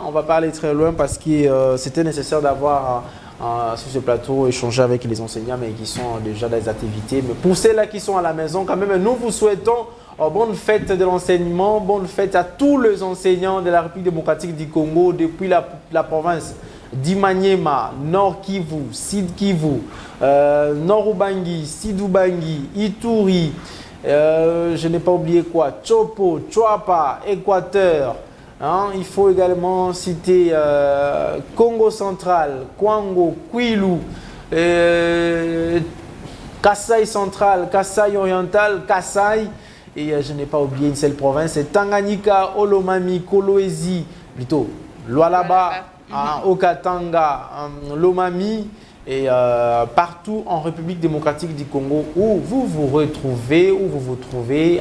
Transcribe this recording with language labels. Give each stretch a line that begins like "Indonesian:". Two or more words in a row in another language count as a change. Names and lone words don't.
French: On va pas aller très loin parce que c'était nécessaire d'avoir sur ce plateau échanger avec les enseignants, mais qui sont déjà dans les activités. Mais pour ceux-là qui sont à la maison, quand même, nous vous souhaitons bonne fête de l'enseignement, bonne fête à tous les enseignants de la République démocratique du Congo depuis la province d'Imanyema, Nord Kivu, Sud Kivu, Nord Ubangi, Sud Ubangi, Ituri, je n'ai pas oublié quoi, Chopo, Chouapa, Équateur. Hein, il faut également citer Congo central, Kwango, Kwilu, Kasaï central, Kasaï oriental, Kasaï, et je n'ai pas oublié une seule province, c'est Tanganyika, Olomami, Kolwezi, plutôt Lualaba, Okatanga, Lomami, et partout en République démocratique du Congo où vous vous retrouvez, où vous vous trouvez.